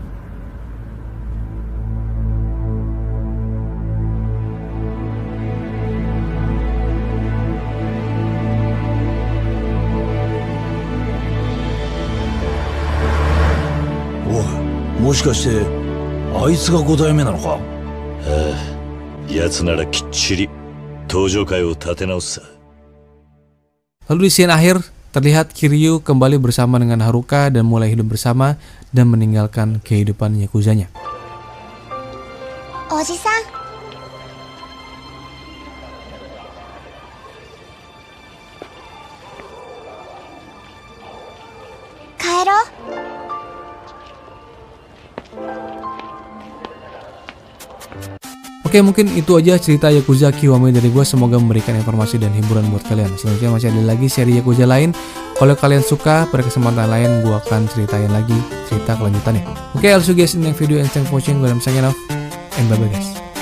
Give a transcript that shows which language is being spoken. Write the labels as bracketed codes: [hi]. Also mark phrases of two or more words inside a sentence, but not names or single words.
[ja] おい、もしかしてあいつが5代目なのか？ああ、やつならきっちり登場会を立て直すさ。 [id] Lalu di scene akhir, terlihat Kiryu kembali bersama dengan Haruka dan mulai hidup bersama dan meninggalkan kehidupan Yakuzanya. [ja] おじさん。帰ろ. [id] Oke, mungkin itu aja cerita Yakuza Kiwami dari gue. Semoga memberikan informasi dan hiburan buat kalian. Selanjutnya masih ada lagi seri Yakuza lain. Kalau kalian suka, pada kesempatan lain gue akan ceritain lagi cerita kelanjutannya. Oke, [en] I'll see you guys in the next video, and thanks for watching. Gue signing off, and bye bye guys.